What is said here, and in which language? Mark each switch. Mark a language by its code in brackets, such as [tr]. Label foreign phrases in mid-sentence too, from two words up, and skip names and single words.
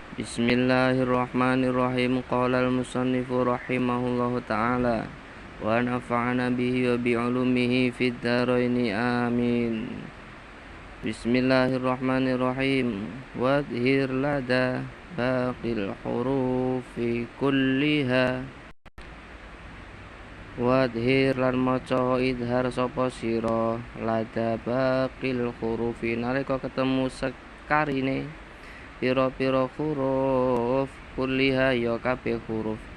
[ar] Bismillahirrahmanirrahim. قال المصنف رحمه الله تعالى ونفعنا به وبعلومه في الدارين آمين. بسم الله الرحمن الرحيم وأظهر لدى باقي الحروف كلها. [jv] Wadhir lan maca idhar sapa sira [ar] لدى باقي الحروف [jv] nalika ketemu sekarine pira-pira huruf kulliha ya kabeh huruf.